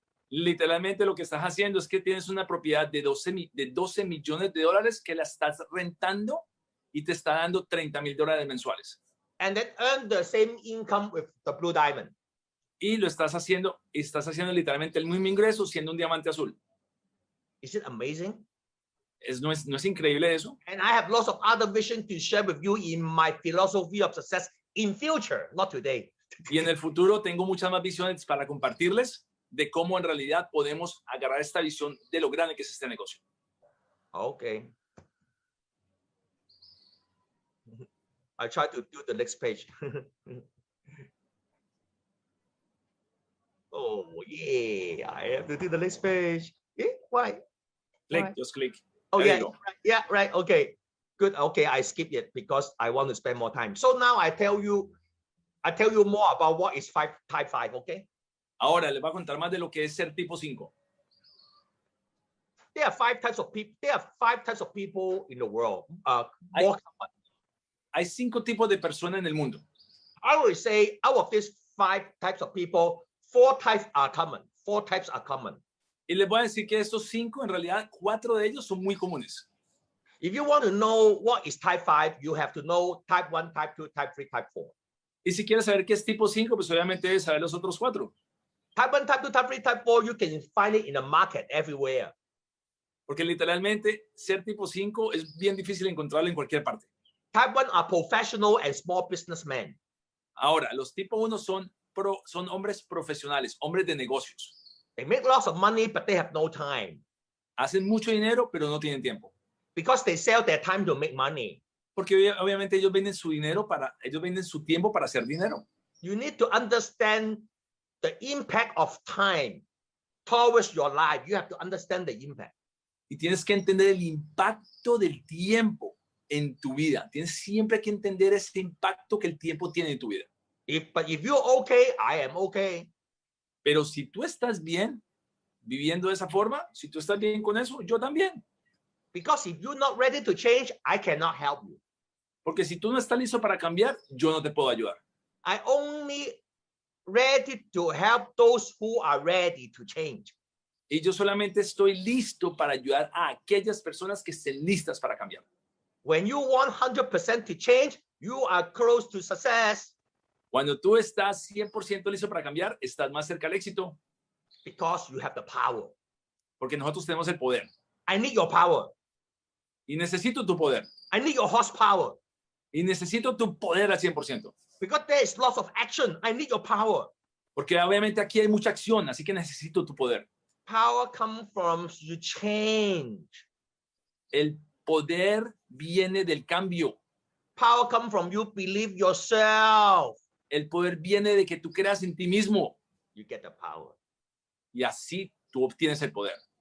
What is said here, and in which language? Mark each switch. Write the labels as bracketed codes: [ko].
[es] Literalmente lo que estás haciendo es que tienes una propiedad de 12 millones de dólares que la estás rentando y te está dando $30,000 mensuales. [en] And then earn the same income with the Blue Diamond. [es] Y lo estás haciendo literalmente el mismo ingreso siendo un diamante azul. [en] Is it amazing? [es] ¿No es increíble eso? [en] And I have lots of other vision to share with you in my philosophy of success in future, not today. [es] Y en el futuro tengo muchas más visiones para compartirles de cómo en realidad podemos agarrar esta visión de lo grande que es este negocio. [en] Okay. I try to do the next page. Oh, yeah, I have to do the next page. Yeah, why? Click, just click. Oh, There yeah, you go. yeah, right. Okay, good. Okay, I skip it because I want to spend more time. So now I tell you more about what is type 5, okay? [es] Ahora les voy a contar más de lo que es ser tipo 5. [en] There are 5 types of people. There are 5 types of people in the world. [es] Hay 5 tipos de personas en el mundo. [en] I would say out of these 5 types of people, 4 types are common. 4 types are common. [es] Y les voy a decir que estos 5, en realidad, 4 de ellos son muy comunes. [en] If you want to know what is type 5, you have to know type 1, type 2, type 3, type 4. [es] Y si quieres saber qué es tipo 5, pues obviamente debes saber los otros 4. [en] Type 1, type 2, type 3, type 4, you can find it in the market everywhere. [es] Porque literalmente ser tipo 5 es bien difícil encontrarlo en cualquier parte. [en] Type 1 are professional and small businessmen. [es] Ahora, los tipo 1 son hombres profesionales, hombres de negocios. [en] They make lots of money, but they have no time. [es] Hacen mucho dinero, pero no tienen tiempo. [en] Because they sell their time to make money. [es] Porque obviamente ellos venden su tiempo para hacer dinero. [en] You need to understand the impact of time towards your life. You have to understand the impact. [es] Y tienes que entender el impacto del tiempo en tu vida. Tienes siempre que entender ese impacto que el tiempo tiene en tu vida. [en] But if you're okay, I am okay. [es] Pero si tú estás bien viviendo de esa forma, si tú estás bien con eso, yo también. [en] Because if you're not ready to change, I cannot help you. [es] Porque si tú no estás listo para cambiar, yo no te puedo ayudar. [en] I only ready to help those who are ready to change. [es] Y yo solamente estoy listo para ayudar a aquellas personas que estén listas para cambiar. [en] When you want 100% to change, you are close to success. [es] Cuando tú estás 100% listo para cambiar, estás más cerca al éxito. [en] Because you have the power. [es] Porque nosotros tenemos el poder. [en] I need your power. [es] Y necesito tu poder. [en] I need your horsepower. [es] Y necesito tu poder al 100%. [en] Because there is lots of action. I need your power. [es] Porque obviamente aquí hay mucha acción, así que necesito tu poder. [en] Power comes from you change. [es] El poder viene del cambio. [en] Power comes from you believe yourself. [es] El poder viene de que tú creas en ti mismo. [en] You get the power. [es] Y así tú obtienes el poder.